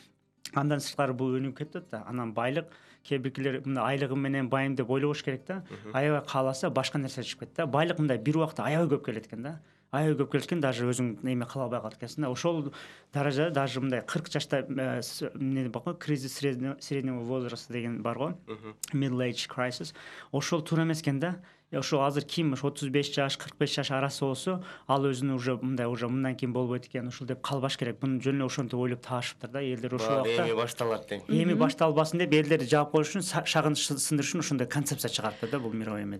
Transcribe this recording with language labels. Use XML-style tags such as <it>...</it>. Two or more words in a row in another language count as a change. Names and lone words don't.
<ky>Андан сырткары бул өнүгүп кетет да. Анан байлык кээ биркилер мындай айлыгым менен байым деп ойлобош керек да. Аябай кааласа башка нерсе чыгып кетет да. Байлык мындай бир убакта аябай көп келет экен да. Аябай көп келет экен, даже өзүң эме кыла албай калат экенсиң да. Ошол даражада даже мындай 40 жашта эмне бар го,</ky> <ru>кризис среднего возраста</ru> <ky>деген бар го.</ky> <en>Middle age crisis.</en> <ky>Ошол туура эмес экен да. Ошо азыр ким 35 жаш, 45 жаш арасы болсо, ал өзүнү уже мындан кийин болбойт экен, ушул деп калбаш керек. Буну жөн эле ошентип ойлоп таашыптыр да, элдер ошол убакта. Эми башталат дейм. Эми башталбасын деп элдерди жаап коюш үчүн, шагын сындырыш үчүн ошондой концепция чыгарыптыр да бул мировой эмеде.</ky>